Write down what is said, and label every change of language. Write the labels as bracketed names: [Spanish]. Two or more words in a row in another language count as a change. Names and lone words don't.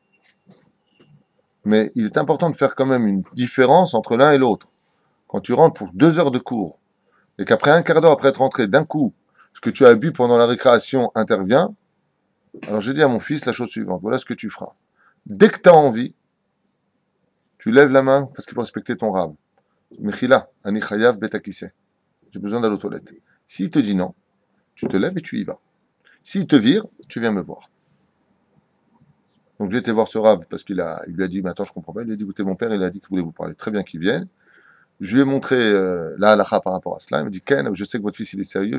[French] Mais il est important de faire quand même une différence entre l'un et l'autre. Quand tu rentres pour 2 heures de cours, et qu'après un quart d'heure après être rentré, d'un coup, ce que tu as bu pendant la récréation intervient, alors j'ai dit à mon fils la chose suivante, voilà ce que tu feras. Dès que tu as envie, tu lèves la main parce qu'il faut respecter ton rab. [Hebrew] מחילה, אני חייב בתקיסה. [French] J'ai besoin d'aller aux toilettes. S'il te dit non, tu te lèves et tu y vas. S'il te vire, tu viens me voir. Donc j'ai été voir ce rab parce il lui a dit, mais attends, je comprends pas. Il lui a dit, écoutez, mon père, il a dit qu'il voulait vous parler. Très bien qu'il vienne. Je lui ai montré la halakha par rapport à cela. Il m'a dit, Ken, je sais que votre fils, il est sérieux.